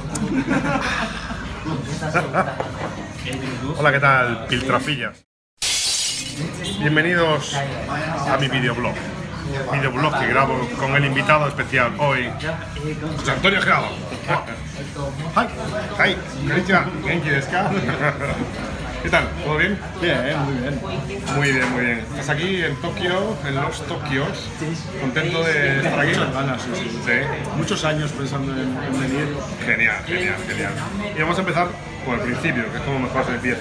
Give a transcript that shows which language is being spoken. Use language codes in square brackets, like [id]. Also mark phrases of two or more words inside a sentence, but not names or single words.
[es] Hola, ¿qué tal, piltrafillas? Bienvenidos a mi videoblog. Videoblog que grabo con el invitado especial hoy, José Antonio Gelado. [ja] Hi, こんにちは、元気ですか? [es] ¿Qué tal? ¿Todo bien? Bien, muy bien. Muy bien, muy bien. ¿Estás aquí en Tokio, en los Tokios? ¿Contento de estar aquí? Muchas ganas, sí. Muchos años pensando en venir. Genial. Y vamos a empezar por el principio, que es como mejor se empieza.